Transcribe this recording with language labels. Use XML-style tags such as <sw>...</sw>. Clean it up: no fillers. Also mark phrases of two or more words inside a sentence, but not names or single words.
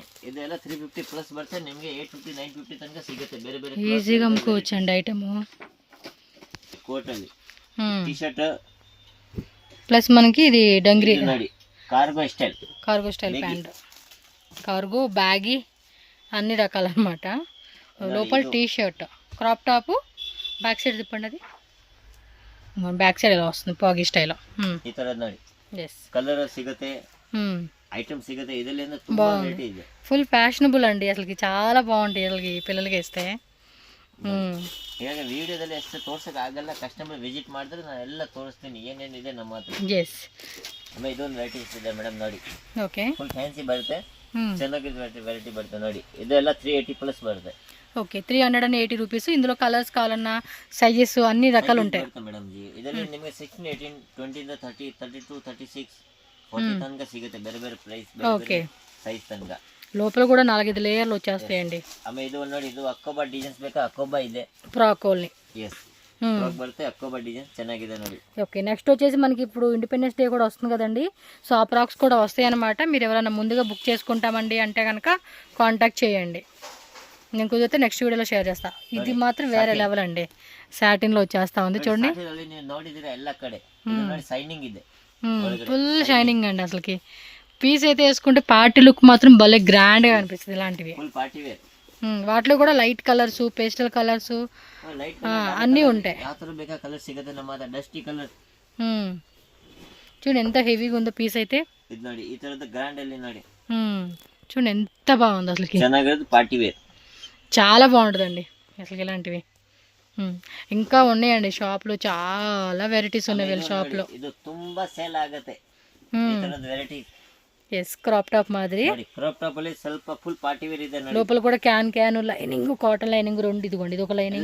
<kn>ಇದೆಲ್ಲ 350 ಪ್ಲಸ್ ಬರುತ್ತೆ ನಿಮಗೆ 850 950 ತನಕ ಸಿಗುತ್ತೆ ಬೇರೆ ಬೇರೆ</kn> <te>ఈజీగా అమ్ముకోవచ్చు అండి ఐటమ్</te> <kn>ಕೋಟ್ ಅಲ್ಲಿ ಟಿ ಶರ್ಟ್</kn> <te>ప్లస్ మనకి ఇది డంగ్రీ</te> <en>ನೋಡಿ cargo style pant cargo baggy</en> <te>అన్ని రకాలన్నమాట లోపల</te> <en>T shirt crop top back side</en> <te>తిప్పండి అది</te> <en>back side</en> <te>ఎలా వస్తుంది పాగి స్టైల్</te> <kn>ಈ ತರದ್ ನೋಡಿ</kn> <en>ఎస్</en> <kn>కలర్ ಸಿಗುತ್ತೆ ఐటమ్ ಸಿಗುತ್ತೆ ಇದರಲ್ಲಿ ತುಂಬಾ ವೆರೈಟಿ ಇದೆ</kn> <en>full fashionable</en> <te>అండి అసలుకి చాలా బాగుంటాయి అసలుకి పిల్లలకి వేస్తే</te> <kn>ಈಗ ವಿಡಿಯೋದಲ್ಲಿ ಎಷ್ಟು ತೋರ್ಸಕ್ ಆಗಲ್ಲ</kn> <en>customer visit</en> <kn>ಮಾಡಿದ್ರೆ ನಾನು ಎಲ್ಲ ತೋರಿಸ್ತೀನಿ ಏನೇನಿದೆ ನಮ್ಮ ಹತ್ರ</kn> <en>ఎస్</en> <kn>ಆಮೇಲೆ ಇದೊಂದು ವೆರೈಟೀಸ್ ಇದೆ ಮೇಡಮ್ ನೋಡಿ</kn> <en>ఓకే full fancy</en> <kn>ಬರುತ್ತೆ ಚೆನ್ನಾಗಿರೋ ವೆರೈಟಿ ಬರುತ್ತೆ ನೋಡಿ ಇದೆಲ್ಲ 380 ಪ್ಲಸ್ ಬರುತ್ತೆ</kn> <te>ఓకే 380 రూపీస్ ఇందులో కలర్స్ కావాలన్నా సైజెస్ అన్ని రకాలు ఉంటాయి</te> <kn>ಮೇಡಮ್ ಜಿ ಇದರಲ್ಲಿ ನಿಮಗೆ 16 18 20 ಇಂದ 30 32 36 40 ತನಕ ಸಿಗುತ್ತೆ ಬೇರೆ ಬೇರೆ ಪ್ರೈಸ್</kn> <en>ఓకే</en> <kn>ಸೈಜ್ ತನಕ</kn> <te>లోపల కూడా 4-5 లేయర్లు వచ్చేస్తాయండి</te> <kn>ಆಮೇಲೆ ಇದು ನೋಡಿ ಇದು ಅಕ್ಕೋಬಾ ಡಿಸೈನ್ಸ್ ಬೇಕಾ ಅಕ್ಕೋಬಾ ಇದೆ</kn> <te>ఫ్రాకోల్ని</te> <kn>ಎಸ್ ಬರುತ್ತೆ ಅಕ್ಕೋಬಾ ಡಿಸೈನ್ ಚೆನ್ನಾಗಿದೆ ನೋಡಿ</kn> <en>okay next</en> <te>వచ్చేసి మనకి ఇప్పుడు ఇండిపెండెన్స్ డే కూడా వస్తుంది కదండి సో ఆ ఫ్రాక్స్ కూడా వస్తాయి అన్నమాట మీరు ఎవరైనా ముందుగా బుక్ చేసుకుంటామండి అంటే కనుక కాంటాక్ట్ చేయండి నేను కుదిరితే నెక్స్ట్ వీడియోలో షేర్ చేస్తా ఇది మాత్రం వేరే లెవెల్ అండి సాటిన్లో వచ్చేస్తా ఉంది చూడండి</te> <kn>ನೀವು ನೋಡಿದ್ರೆ ಎಲ್ಲ ಕಡೆ ನೋಡಿ ಸೈನಿಂಗ್ ಇದೆ</kn> <en>full shining</en> <te>అండి అసలుకి పీస్ అయితే వేసుకుంటే</te> <en>party look</en> <te>మాత్రం భలే గ్రాండ్గా అనిపిస్తుంది ఇలాంటివి</te> <en>full party wear</en> <te>వాటిలో కూడా</te> <en>light colours pastel colours ಲೈಟ್</en> <te>అన్నీ ఉంటాయి</te> <kn>ಯಾವ ತರ ಬೇಕಾ ಕಲರ್ ಸಿಗುತ್ತೆ ನಮ್ಮ ಹತ್ರ</kn> <en>dusty colour</en> <te>చూడండి ఎంత హెవీగా ఉందో పీస్ అయితే</te> <kn>ಇದು ನೋಡಿ ಈ ತರದ ಗ್ರ್ಯಾಂಡ್ ಅಲ್ಲಿ ನೋಡಿ</kn> <te>చూడండి ఎంత బాగుంది అసలుకి</te> <kn>ಚೆನ್ನಾಗಿರೋದು</kn> <en>party wear</en> <te>చాలా బాగుంటుందండి అసలు ఇలాంటివి ఇంకా ఉన్నాయండి షాప్లో చాలా వెరైటీస్ ఉన్నాయి వీళ్ళ షాప్లో</te> <kn>ಇದು ತುಂಬಾ ಸೇಲ್ ಆಗುತ್ತೆ ಈ ತರದ ವೆರೈಟಿ</kn> <en>yes crop top మాదిరి</en> <kn>ನೋಡಿ</kn> <en>crop top</en> <kn>ಅಲ್ಲಿ ಸ್ವಲ್ಪ</kn> <en>full party wear</en> <kn>ಇದೆ ನೋಡಿ</kn> <te>లోపల కూడా</te> <en>can lining cotton lining</en> <te>రెండు ఇదిగోండి ఇది ఒక లైనింగ్</te>